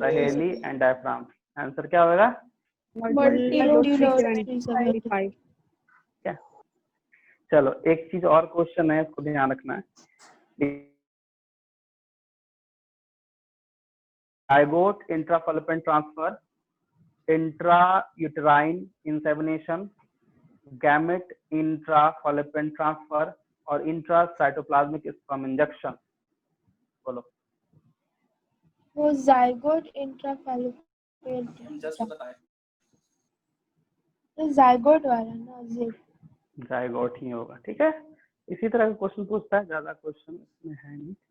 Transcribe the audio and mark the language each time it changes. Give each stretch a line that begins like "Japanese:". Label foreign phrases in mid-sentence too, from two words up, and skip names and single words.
Hindi: सहेली
English: and diaphragm.
Hindi: आंसर क्या होगा? Multilode 375। क्या? चलो एक चीज और क्वेश्चन है, इसको ध्यान रखना है।
English: Zygote intrafallopian transfer, intrauterine insemination, gamete intrafallopian transfer और intracytoplasmic sperm injection,
Hindi: बोलो। वो
English: zygote intrafallopian,
Hindi: तो zygote वाला ना, zygote ही होगा, ठीक है। इसी तरह का क्वेश्चन पूछता है, ज्यादा क्वेश्चन इसमें है नहीं।